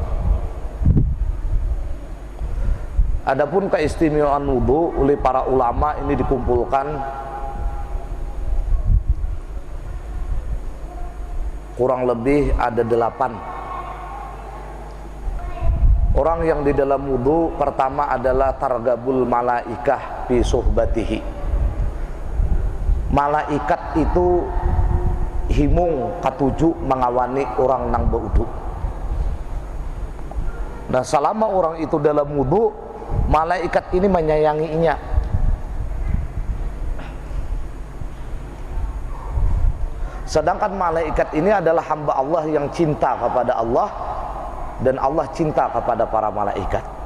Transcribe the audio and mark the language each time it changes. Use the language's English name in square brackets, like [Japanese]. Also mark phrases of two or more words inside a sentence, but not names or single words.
[Indonesian] Adapun keistimewaan wudu oleh para ulama ini dikumpulkan kurang lebih ada 8. Orang yang di dalam wudu pertama adalah [Arabic] ترغب الملائكة في صحبته. [Banjar] Malaikat itu himung katuju mengawani orang nang berwudu. [Indonesian] Nah, selama orang itu dalam wudu, malaikat ini menyayanginya. Sedangkan malaikat ini adalah hamba Allah yang cinta kepada Allah, dan Allah cinta kepada para malaikat.